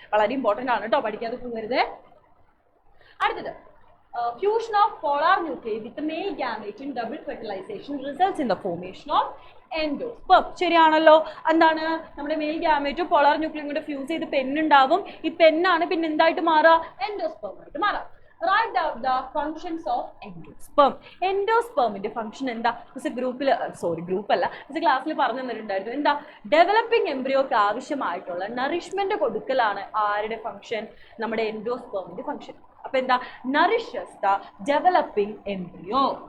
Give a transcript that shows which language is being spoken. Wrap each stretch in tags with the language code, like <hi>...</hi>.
<ml>വളരെ ഇമ്പോർട്ടന്റ് ആണ് കേട്ടോ, പഠിക്കാതെ പോകരുത്. അടുത്തത്,</ml> <en>fusion of polar nuclei with the male gamete in double fertilization results in the formation of endosperm.</en> <ml>ശരിയാണല്ലോ. എന്താണ്? നമ്മുടെ മെയിൽ ഗാമേറ്റും പോളാർ ന്യൂക്ലിയും കൂടെ ഫ്യൂസ് ചെയ്ത് പെണ്ണുണ്ടാവും. ഈ പെണ്ണാണ് പിന്നെ എന്തായിട്ട് മാറുക? എൻഡോസ്പെർം ആയിട്ട് മാറാം.</ml> <en>Write down the functions of endosperm.</en> <ml>എൻഡോസ്പെർമിന്റെ function എന്താ? ഗ്രൂപ്പല്ല, ക്ലാസ്സിൽ പറഞ്ഞു തന്നിട്ടുണ്ടായിരുന്നു. എന്താ? ഡെവലപ്പിംഗ് എംബ്രിയോക്ക് ആവശ്യമായിട്ടുള്ള നറിഷ്മെന്റ് കൊടുക്കലാണ് ആരുടെ ഫംഗ്ഷൻ? നമ്മുടെ എൻഡോസ്പെർമിന്റെ ഫംഗ്ഷൻ. അപ്പൊ എന്താ?</ml> <en>nourishes the developing embryo.</en>